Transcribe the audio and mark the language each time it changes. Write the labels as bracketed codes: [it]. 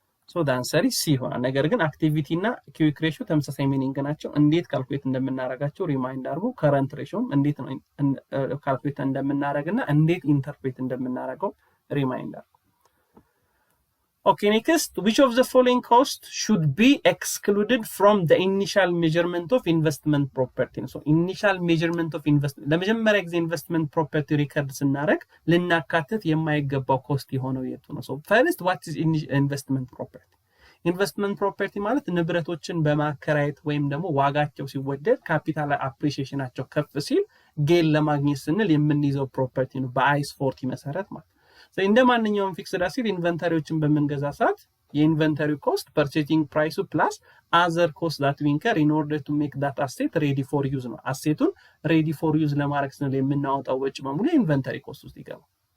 [am] ሶ [en] the answer is C [am] ይሆናል። ነገር ግን አክቲቪቲ እና ኪዊክ ሬሾ ተመሳሳይ ሚኒንግ ናቸው። እንዴት ካልኩሌት እንደምናረጋቸው ሪማይንድ አድርጉ። ከረንት ሬሾም እንዴት ነው ካልኩሌት እንደምናረግና እንዴት ኢንተርፕሬት እንደምናረገው ሪማይንድ አድርጉ። [en] Okay, next, which of the following costs should be excluded from the initial measurement of investment property? So initial measurement of investment [am] ለመጀመሪያ ጊዜ ኢንቨስትመንት ፕሮፐርቲ ሪከርድ ስናደርግ ልናካትት የማይገባው ኮስት የሆነው የቱ ነው? [en] So first, what is investment property? [am] ኢንቨስትመንት ፕሮፐርቲ ማለት ንብረቶችን በማከራየት ወይም ደግሞ ዋጋቸው ሲወደድ ካፒታል አፕሪሺዬሽናቸው ከፍ ሲል ጌን ለማግኘት ስንል የምንይዘው ፕሮፐርቲ ነው በአይስ 40 መሰረት ማለት። እንደ ማንኛውም ፊክስድ አሴት ኢንቨንተሪዎችን በመንገዛ ሰዓት የኢንቨንተሪ ኮስት ፐርቼዚንግ ፕራይሱ [en] ፕላስ አዘር ኮስት ዳት ዊ ኢንከር ኢን ኦርደር ቱ ሜክ ዳት አሴት ሬዲ ፎር ዩዝ [am] ነው። አሴቱን ሬዲ ፎር ዩዝ ለማድረግ ስንል የምናወጣው ወጪ በሙሉ የኢንቨንተሪ ኮስት ውስጥ ይገባል።